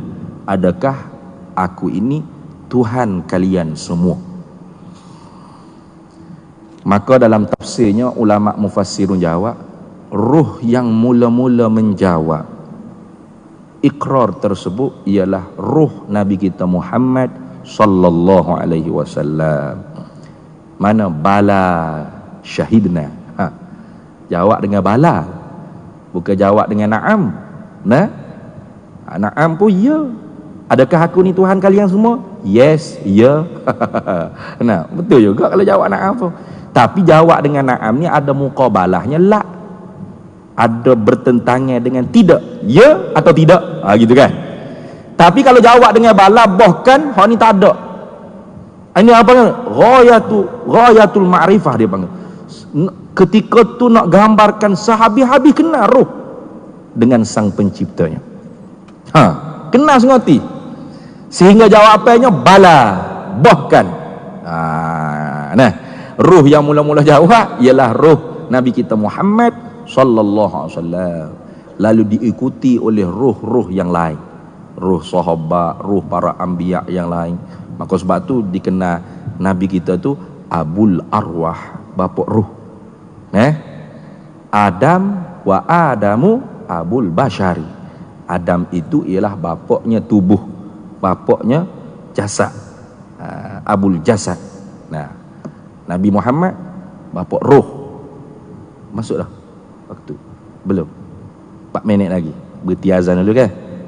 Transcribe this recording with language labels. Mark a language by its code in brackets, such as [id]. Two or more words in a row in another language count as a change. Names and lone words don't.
[ms] Adakah aku ini Tuhan kalian semua? Maka dalam tafsirnya ulama mufassirun jawab, ruh yang mula-mula menjawab ikrar tersebut ialah ruh Nabi kita Muhammad [ar] صلى الله عليه وسلم. [ms] Mana [ar] بلى شهدنا. [ms] Jawab dengan bala, bukan jawab dengan na'am. Na'am pun ya. Adakah aku ni Tuhan kalian semua? Yes, ya. Nah, betul juga kalau jawab na'am pun. Tapi jawab dengan na'am ni ada muqabalahnya la. Ada bertentangan dengan tidak. Ya atau tidak? Gitu kan. Tapi kalau jawab dengan bala bahkan hak ni tak ada. Ini apa kan? [ar] غاية المعرفة [ms] dia panggil. Ketika tu nak gambarkan sehabis-habis kenal roh dengan sang penciptanya. Kenal sengoti. Sehingga jawapannya bala, bahkan. Nah, ruh yang mula-mula jawab ialah ruh Nabi kita Muhammad [ar] صلى الله عليه وسلم. [ms] Lalu diikuti oleh ruh-ruh yang lain, ruh sahabat, ruh para anbiya yang lain. Maka sebab tu dikenal Nabi kita tu [ar] أبو الأرواح, [ms] bapa ruh. [ar] آدم وآدم أبو البشر. [ms] Adam itu ialah bapaknya tubuh, bapaknya jasad, [ar] أبو الجسد. [ms] Nah, Nabi Muhammad bapak roh. Masuklah waktu belum 4 minit lagi berhenti azan dulu kan.